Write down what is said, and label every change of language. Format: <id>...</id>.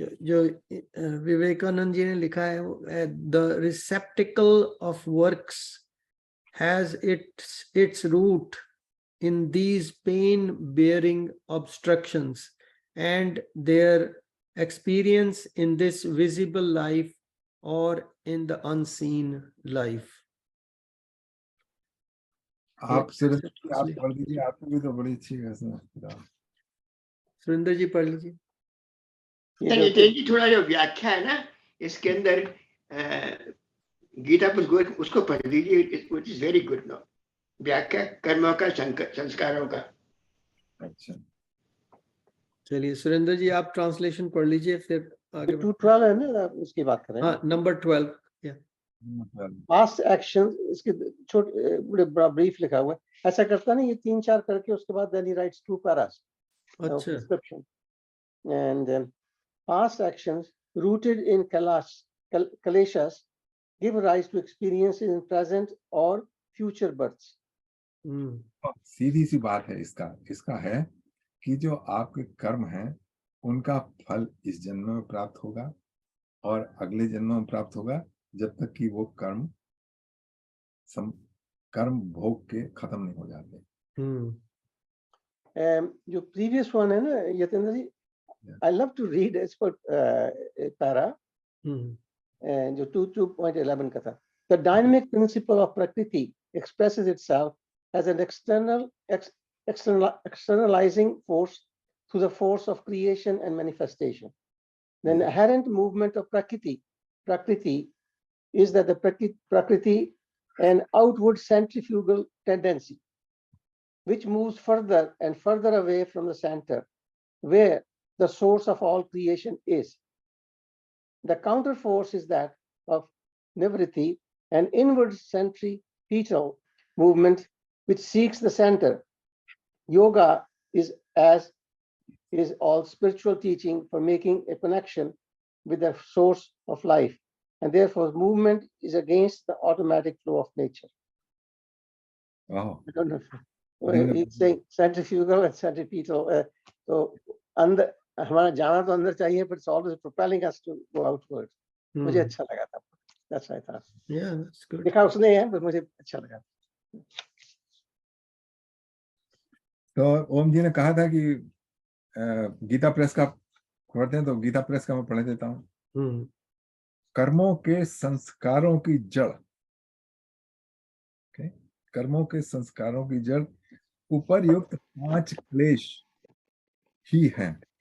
<hi>जो विवेकानंद जी ने लिखा है,</hi> <en>The receptacle of works has its root in these pain-bearing obstructions and their experience in this visible life or in the unseen life.</en> <hi>आप सिर्फ आप पढ़ लीजिए, आपको भी तो बड़ी अच्छी है। सुरेंद्र जी पढ़ लीजिए। जी थोड़ा जो व्याख्या है ना इसके अंदर गीता पर उसको पढ़ लीजिए,</hi> <en>It is very good.</en> <hi>No व्याख्या कर्मों का संस्कारों का। अच्छा, चलिए सुरेंद्र जी आप ट्रांसलेशन पढ़ लीजिए, फिर आगे 212 है ना, उसकी बात करें। हाँ, नंबर 12। पास्ट एक्शन इसके छोटे बड़ा ब्रीफ लिखा हुआ है, ऐसा करता नहीं, ये 3-4 करके उसके बाद</hi> <en>then he writes 2 paras of description. And past actions rooted in kaleshas give rise to experiences in present or future births.</en> <hi>सीधी सी बात है इसका है कि जो आपके कर्म हैं उनका फल इस जन्म में प्राप्त होगा और अगले जन्म में प्राप्त होगा, जब तक कि वो कर्म भोग के खत्म नहीं हो जाते। जो प्रीवियस वन है ना यतेंद्र जी,</hi> <en>I love to read as per para</en> <hi>जो 2.11 का था।</hi> <en>The dynamic principle of Prakriti expresses itself as an externalizing force through the force of creation and manifestation. The inherent movement of Prakriti is that the Prakriti an outward centrifugal tendency which moves further and further away from the center where the source of all creation is. The counter force is that of Nivriti, an inward centripetal movement which seeks the center. Yoga is all spiritual teaching for making a connection with the source of life, and therefore movement is against the automatic flow of nature. Wow. I don't know. It's saying centrifugal and centripetal. So under</en> <hi>हमारा जाना तो अंदर चाहिए,</hi> <en>but it's always propelling us to go outwards.</en> <hi>मुझे अच्छा लगा था.</hi> <en>That's what I thought. Yeah, that's good.</en> <hi>लिखा उसने है, but मुझे अच्छा लगा. तो ओम जी ने कहा था कि गीता प्रेस का पढ़ते हैं, तो गीता प्रेस का मैं पढ़ देता हूँ। कर्मों के संस्कारों की जड़, कर्मों के संस्कारों की जड़ उपर्युक्त 5 क्लेश ही हैं।</hi>